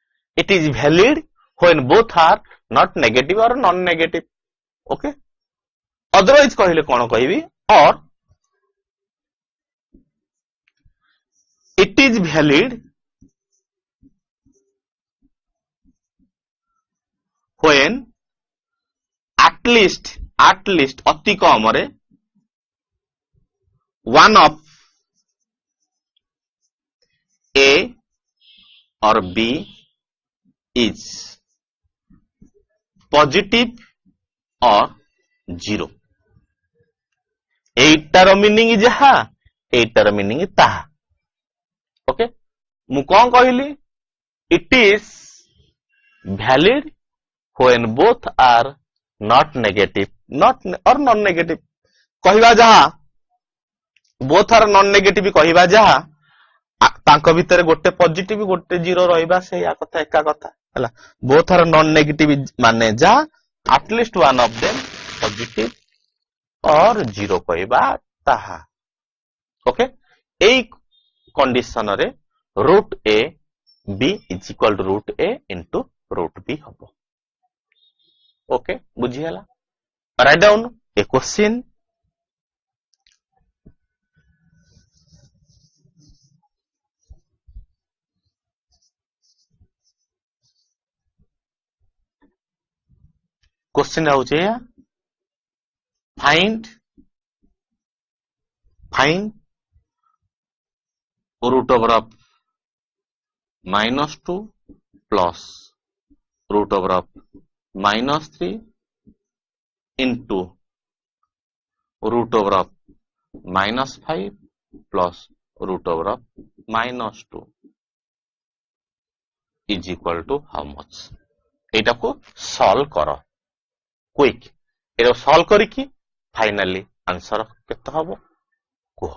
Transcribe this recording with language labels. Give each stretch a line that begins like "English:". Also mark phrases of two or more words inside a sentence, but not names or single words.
English: It is valid when both are not negative or non-negative. Okay. Otherwise
Odia: କହିଲେ କଣ କହିବି?
English: Or it is valid when at least
Odia: ଅତି କମରେ
English: one of A or B is positive or zero.
Odia: ଏଇଟାର ମିନିଂ ଯାହା ଏଇଟାର ମିନିଂ ତାହା. ଓକେ, ମୁଁ କଣ କହିଲି?
English: It is valid when both are not negative, not or non-negative.
Odia: କହିବା ଯାହା
English: both are non-negative
Odia: କହିବା ଯାହା ତାଙ୍କ ଭିତରେ ଗୋଟେ ପଜିଟିଭ ଗୋଟେ ଜିରୋ ରହିବା ସେଇଆ କଥା ଏକା କଥା ହେଲା.
English: both are non-negative
Odia: ମାନେ ଯାହା
English: at least one of them positive or zero
Odia: କହିବା ତାହା. ଓକେ, ଏଇ କଣ୍ଡିସନ ରେ
English: root a b is equal to root a into root b
Odia: ହବ. ଓକେ, ବୁଝିହେଲା?
English: write down a question.
Odia: question ହଉଛି ଏୟା,
English: find root over of -2 plus root over of -3 into root over of -5 plus root over of -2 is equal to how much?
Odia: ଏଇଟାକୁ solve କର क्विक. ଏଇଟାକୁ solve କରିକି
English: finally answer
Odia: କେତେ ହବ କୁହ.